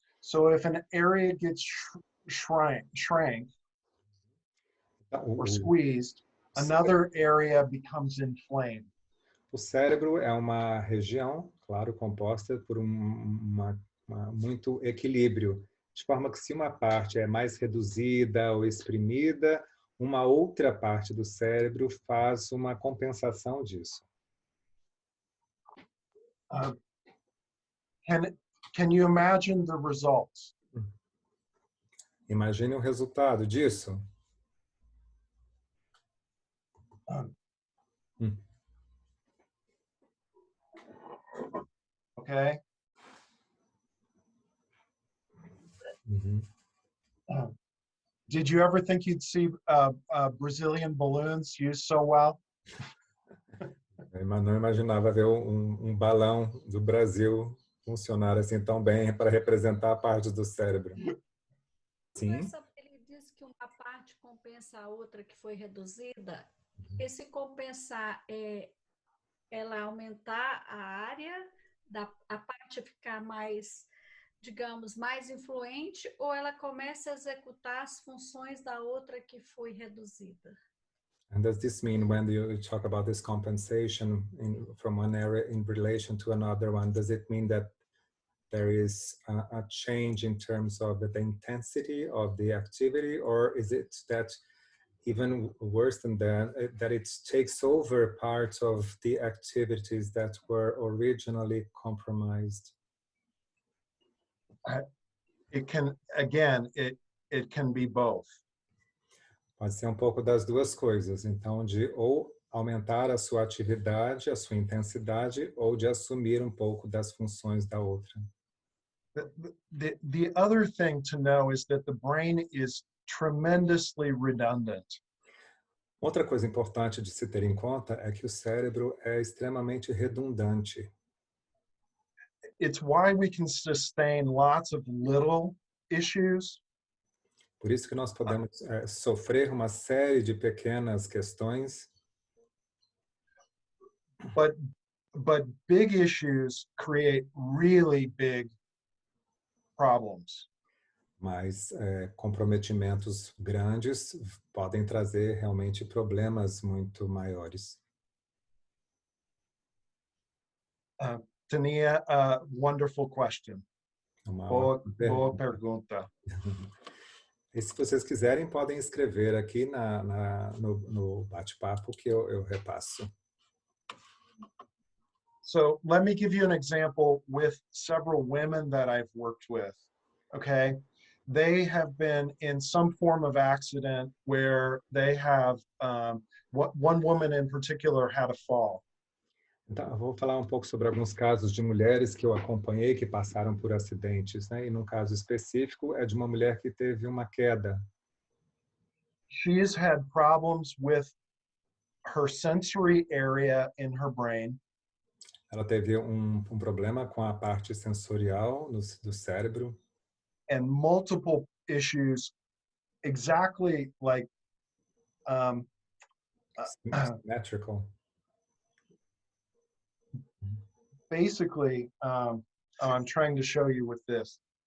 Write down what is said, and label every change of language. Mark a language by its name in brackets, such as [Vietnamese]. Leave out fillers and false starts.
[English] So if an area gets shrank or squeezed, another area becomes inflamed. [Portuguese] O cérebro é uma região, claro, composta por muito equilíbrio, de forma que se uma parte é mais reduzida ou exprimida, uma outra parte do cérebro faz uma compensação disso. [English] Can you imagine the results? [Portuguese] Imagine o resultado disso. [English] Okay. Did you ever think you'd see Brazilian balloons used so well? [Portuguese] Eu não imaginava ver balão do Brasil funcionar assim tão bem para representar parte do cérebro. Sim. Ele disse que uma parte compensa a outra que foi reduzida. Esse compensar é ela aumentar a área, a parte ficar mais, digamos, mais influente, ou ela começa a executar as funções da outra que foi reduzida? [English] And does this mean when you talk about this compensation from one area in relation to another one, does it mean that there is a change in terms of the intensity of the activity, or is it that even worse than that, that it takes over parts of the activities that were originally compromised? It can be both. [Portuguese] Pode ser pouco das duas coisas, então de ou aumentar a sua atividade, a sua intensidade, ou de assumir pouco das funções da outra. [English] The other thing to know is that the brain is tremendously redundant. [Portuguese] Outra coisa importante de se ter em conta é que o cérebro é extremamente redundante. [English] It's why we can sustain lots of little issues. [Portuguese] Por isso que nós podemos sofrer uma série de pequenas questões. [English] But big issues create really big problems. [Portuguese] Mas comprometimentos grandes podem trazer realmente problemas muito maiores. [English] Tania, a wonderful question. [Portuguese] Boa pergunta. E se vocês quiserem, podem escrever aqui no bate-papo que eu repasso. [English] So let me give you an example with several women that I've worked with, okay? They have been in some form of accident where they have, one woman in particular had a fall. [Portuguese] Então, eu vou falar pouco sobre alguns casos de mulheres que eu acompanhei que passaram por acidentes, né? E num caso específico é de uma mulher que teve uma queda. [English] She's had problems with her sensory area in her brain. [Portuguese] Ela teve problema com a parte sensorial do cérebro. [English] And multiple issues exactly like symmetrical. Basically, I'm trying to show you with this.